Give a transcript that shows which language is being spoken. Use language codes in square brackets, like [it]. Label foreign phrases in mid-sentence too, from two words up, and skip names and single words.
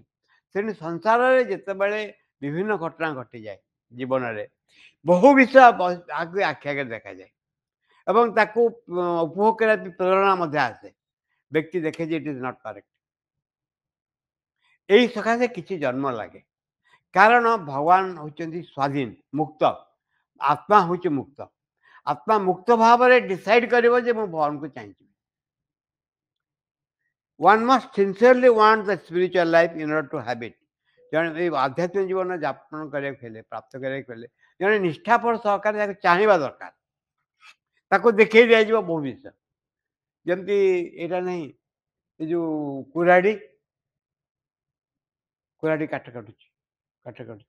[or] ତେଣୁ ସଂସାରରେ ଯେତେବେଳେ ବିଭିନ୍ନ ଘଟଣା ଘଟିଯାଏ ଜୀବନରେ, ବହୁ ବିଷୟ ଆଖି ଆଗରେ ଦେଖାଯାଏ ଏବଂ ତାକୁ ଉପଭୋଗ କରିବା ପାଇଁ ପ୍ରେରଣା ମଧ୍ୟ ଆସେ। ବ୍ୟକ୍ତି ଦେଖେ ଯେ [en] it is not correct. [or] ଏଇ ସକାଶେ କିଛି ଜନ୍ମ ଲାଗେ। କାରଣ ଭଗବାନ ହେଉଛନ୍ତି ସ୍ୱାଧୀନ, ମୁକ୍ତ। ଆତ୍ମା ହେଉଛି ମୁକ୍ତ। ଆତ୍ମା ମୁକ୍ତ ଭାବରେ ଡିସାଇଡ୍ କରିବ ଯେ ମୁଁ ଭଗବାନଙ୍କୁ ଚାହିଁଛି। [en] One must sincerely want the spiritual life in order to have it. [or] ଜଣେ ଏଇ ଆଧ୍ୟାତ୍ମିକ ଜୀବନ ଯାପନ କରିବାକୁ ହେଲେ, ପ୍ରାପ୍ତ କରିବାକୁ ହେଲେ ଜଣେ ନିଷ୍ଠାପର ସହକାରେ ତାକୁ ଚାହିଁବା ଦରକାର। ତାକୁ ଦେଖେଇ ଦିଆଯିବ ବହୁ ବିଷୟ। ଯେମିତି ଏଇଟା ନାହିଁ, ଏ ଯୋଉ କୁରାଢ଼ୀ କାଠ କାଟୁଛି, କାଠ କାଟୁଛି।